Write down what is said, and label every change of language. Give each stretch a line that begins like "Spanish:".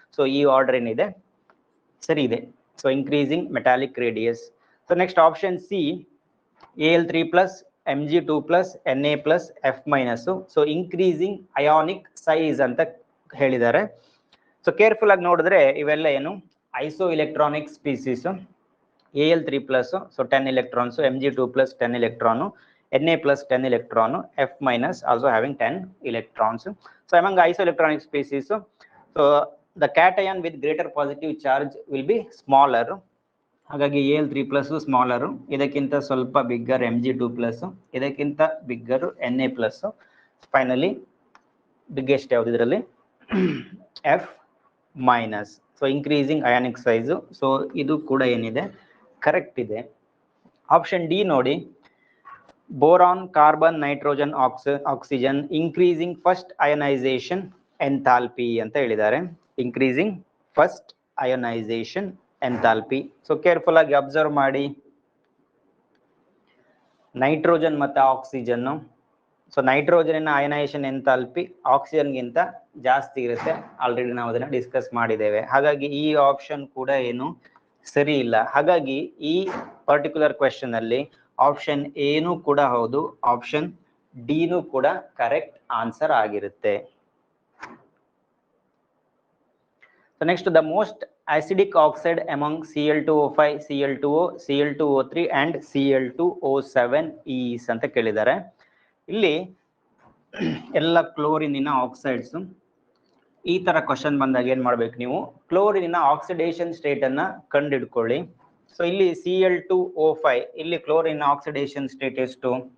Kannada: So ಈ order ಏನಿದೆ ಸರಿ ಇದೆ. So increasing metallic radius.
English: So next option C, Al3+, Mg2+, Na+, F-.
Kannada: So increasing ionic size ಅಂತ ಹೇಳಿದ್ದಾರೆ. ಸೊ ಕೇರ್ಫುಲ್ ಆಗಿ ನೋಡಿದ್ರೆ ಇವೆಲ್ಲ ಏನು iso electronic species.
English: Al3+, so 10 electrons, so Mg2+, 10 electron, Na+, 10 electron, F- also having 10 electrons. So among isoelectronic species, so the cation with greater positive charge will be smaller.
Kannada: ಹಾಗಾಗಿ Al3+ smaller, ಇದಕ್ಕಿಂತ ಸ್ವಲ್ಪ bigger Mg2+, ಇದಕ್ಕಿಂತ bigger Na+, finally biggest ಯಾವ್ದು ಇದರಲ್ಲಿ F minus. So increasing ionic size. So ಇದು ಕೂಡ ಏನಿದೆ correct ಇದೆ. ಆಪ್ಷನ್ ಡಿ ನೋಡಿ, boron, carbon, nitrogen, oxygen increasing first ionisation enthalpy ಅಂತ ಹೇಳಿದ್ದಾರೆ. Increasing first ionisation enthalpy. So careful ಆಗಿ ಅಬ್ಸರ್ವ್ ಮಾಡಿ, ನೈಟ್ರೋಜನ್ ಮತ್ತು oxygen. So nitrogen ionisation enthalpy ಆಕ್ಸಿಜನ್ಗಿಂತ ಜಾಸ್ತಿ ಇರುತ್ತೆ. ಆಲ್ರೆಡಿ ನಾವು ಅದನ್ನ ಡಿಸ್ಕಸ್ ಮಾಡಿದ್ದೇವೆ. ಹಾಗಾಗಿ ಈ ಆಪ್ಷನ್ ಕೂಡ ಏನು ಸರಿ ಇಲ್ಲ. ಹಾಗಾಗಿ ಈ ಪರ್ಟಿಕ್ಯುಲರ್ ಕ್ವೆಶ್ಚನ್ ಅಲ್ಲಿ ಆಪ್ಷನ್ ಎನು ಕೂಡ ಹೌದು, ಆಪ್ಷನ್ ಡಿನೂ ಕೂಡ ಕರೆಕ್ಟ್ ಆನ್ಸರ್ ಆಗಿರುತ್ತೆ.
English: So next, the most acidic oxide among Cl2O5, Cl2O, Cl2O3 and Cl2O7 is
Kannada: ಅಂತ ಕೇಳಿದ್ದಾರೆ. ಇಲ್ಲಿ ಎಲ್ಲ ಕ್ಲೋರಿನಿನ ಆಕ್ಸೈಡ್ಸ್. ಈ ತರ ಕ್ವಶನ್ ಬಂದಾಗ ಏನ್ ಮಾಡ್ಬೇಕು ನೀವು, ಕ್ಲೋರಿನಿನ ಆಕ್ಸಿಡೇಷನ್ ಸ್ಟೇಟ್ ಅನ್ನ ಕಂಡುಹಿಡ್ಕೊಳ್ಳಿ. ಸೊ ಇಲ್ಲಿ Cl2O5, ಇಲ್ಲಿ ಕ್ಲೋರಿನ್ ಆಕ್ಸಿಡೇಷನ್ ಸ್ಟೇಟ್ ಎಷ್ಟು?